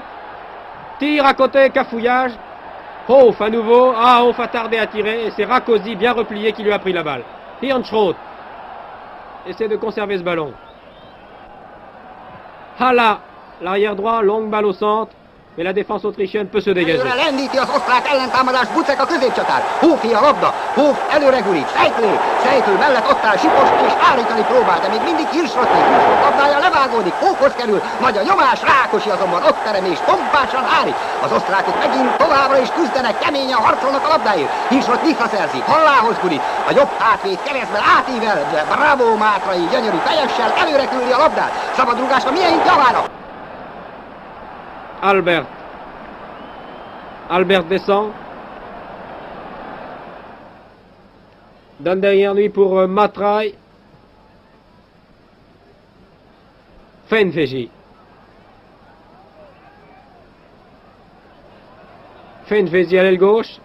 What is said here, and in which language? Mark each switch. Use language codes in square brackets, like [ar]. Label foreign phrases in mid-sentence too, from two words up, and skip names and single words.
[fr] Tire à côté, cafouillage. Hof à nouveau. Ah, Hof a tardé à tirer. Et c'est Rakosi bien replié qui lui a pris la balle. Hirnschroth essaie de conserver ce ballon. Hala, l'arrière droit, longue balle au centre. Mais la défense autrichienne peut se dégager. [hu] Előre lendíti az osztrák ellentámadás, Bucek a középcsatár. Hófi a labda, Hóf előre gurít, sejtő mellett ott áll Sipos és állítani próbál, de még mindig Hirschroth labdája levágódik, Hófhoz kerül, nagy a nyomás, Rákosi azonban ott terem és pompásan állít. Az osztrákok megint továbbra is küzdenek, keményen harcolnak a labdáért. Hirschroth visszaszerzi, Hallához gurít, a jobb hátvéd keresztben átível, de bravo Mátrai gyönyörű fejessel előre küldi a labdát. Szabadrugásra milyen javára! [fr] Albert descend. Donne derrière lui pour Matrai. Fenfeji. Fenfeji à l'aile gauche.